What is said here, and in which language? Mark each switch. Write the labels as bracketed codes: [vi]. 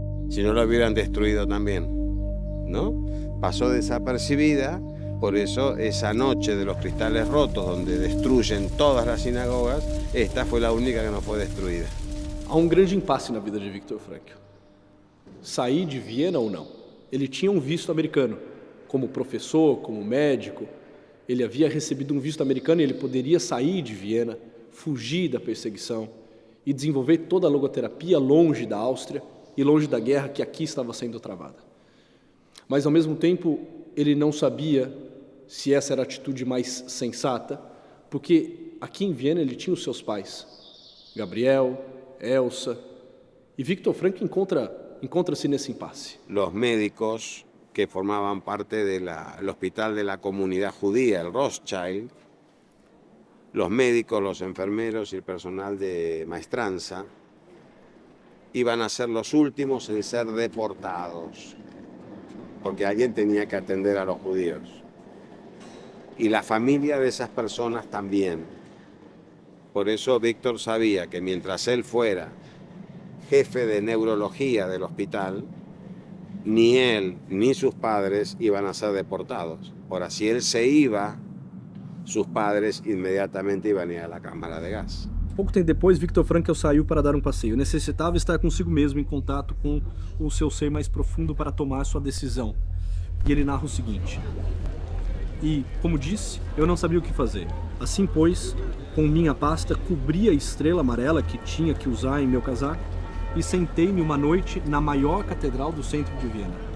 [es] Si no, la hubieran destruido también, ¿no? Pasó desapercibida, por eso esa noche de los cristales rotos, donde destruyen todas las sinagogas, esta fue la única que no fue destruida. [pt] Há um grande impasse na vida de Viktor Frankl. Sair de Viena ou não? Ele tinha um visto americano. Como professor, como médico, ele havia recebido um visto americano e ele poderia sair de Viena, fugir da perseguição e desenvolver toda a logoterapia longe da Áustria e longe da guerra que aqui estava sendo travada. Mas, ao mesmo tempo, ele não sabia se essa era a atitude mais sensata, porque aqui em Viena ele tinha os seus pais, Gabriel, Elsa, y Viktor Frankl encontra-se nesse impasse. [es] Los médicos que formaban parte del hospital de la comunidad judía, el Rothschild, los médicos, los enfermeros y el personal de maestranza, iban a ser los últimos en ser deportados, porque alguien tenía que atender a los judíos. Y la familia de esas personas también. Por eso Víctor sabía que mientras él fuera jefe de neurología del hospital, ni él ni sus padres iban a ser deportados. Ahora, si él se iba, sus padres inmediatamente iban a ir a la cámara de gas. [pt] Pouco tempo depois, Viktor Frankl saiu para dar um passeio. Necessitava estar consigo mesmo, em contato com o seu ser mais profundo para tomar sua decisão. E ele narra o seguinte: e, como disse, eu não sabia o que fazer. Assim, pois, com minha pasta, cobri a estrela amarela que tinha que usar em meu casaco e sentei-me uma noite na maior catedral do centro de Viena.